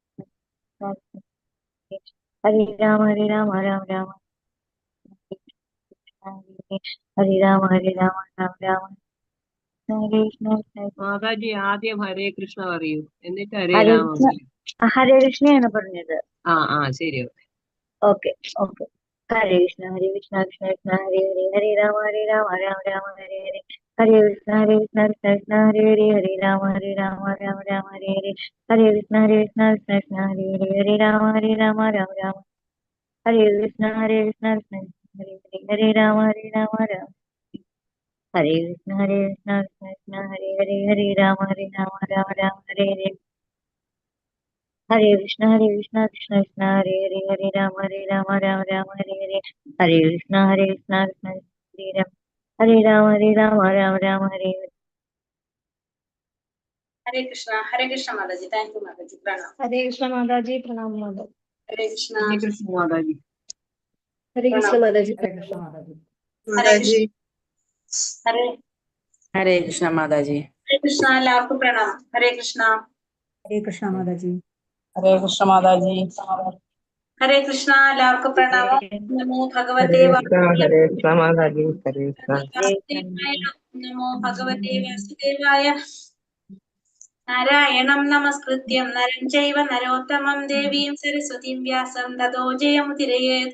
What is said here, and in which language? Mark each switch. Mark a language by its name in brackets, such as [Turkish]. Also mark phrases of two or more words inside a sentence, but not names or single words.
[Sanskrit] Hare Rama, Hare Rama, Rama Rama, Hare Rama, Hare Rama, Rama Rama, Hare Krishna. [Malayalam] മാതാജി ആദ്യം [Sanskrit] ഹരേ കൃഷ്ണ [Malayalam] പറയൂ, എന്നിട്ട് ഹരേ ഹരേ രാമ കൃഷ്ണ, പറയൂ. ഹരേ കൃഷ്ണയാണ് പറഞ്ഞത്. ശരി. ഓക്കെ. [Sanskrit] ഹരേ കൃഷ്ണ, ഹരേ കൃഷ്ണ, കൃഷ്ണ കൃഷ്ണ ഹരേ ഹരേ, ഹരേ രാമ, രാമ രാമ, ഹരേ ഹരേ, ഹരേ കൃഷ്ണ, കൃഷ്ണ കൃഷ്ണ ഹരേ ഹരേ, ഹരേ രാമ, രാമ രാമ, ഹരേ ഹരേ, ഹരേ കൃഷ്ണ, കൃഷ്ണ കൃഷ്ണ ഹരേ ഹരേ, ഹരേ രാമ, രാമ രാമ, ഹരേ കൃഷ്ണ, കൃഷ്ണ കൃഷ്ണ ഹരേ ഹരേ, ഹരേ രാമ, രാമ, ഹരേ കൃഷ്ണ, കൃഷ്ണ കൃഷ്ണ ഹരേ ഹരേ, ഹരേ രാമ, രാമ, ഹരേ ഹരേ, ഹരേ കൃഷ്ണ, കൃഷ്ണ കൃഷ്ണ ഹരേ ഹരേ, ഹരേ രാമ, രാമ ഹരേ ഹരേ, ഹരേ കൃഷ്ണ, കൃഷ്ണ കൃഷ്ണ ഹരേ രാമ, രാമ ഹരേ ഹരേ. Hare Krishna Mataji. [English] Thank you Mataji. Pranam. [Sanskrit] Hare Krishna Mataji. Pranam Mataji. Hare Krishna. ഹരേ കൃഷ്ണ മാതാജി. Hare Krishna Mataji. Hare Krishna Mataji. Mataji. ഹരേ കൃഷ്ണ മാതാജി. Hare Krishna. [Malayalam] എല്ലാവർക്കും പ്രണാമം. [Sanskrit] Hare Krishna. Hare Krishna Mataji. ഹരേ കൃഷ്ണ മാതാജി. Hare Krishna. [Malayalam] എല്ലാവർക്കും പ്രണാമം. [Sanskrit] നമോ ഭഗവതേ ഹരേ കൃഷ്ണ മാതാജി. ഹരേ കൃഷ്ണ. വാസുദേവായ. നമോ ഭഗവതേ വാസുദേവായ. നാരായണം നമസ്കൃത്യം നരം ചൈവ നരോത്തമം ദേവീം സരസ്വതീം വ്യാസം തതോ ജയമുദിരയേത്.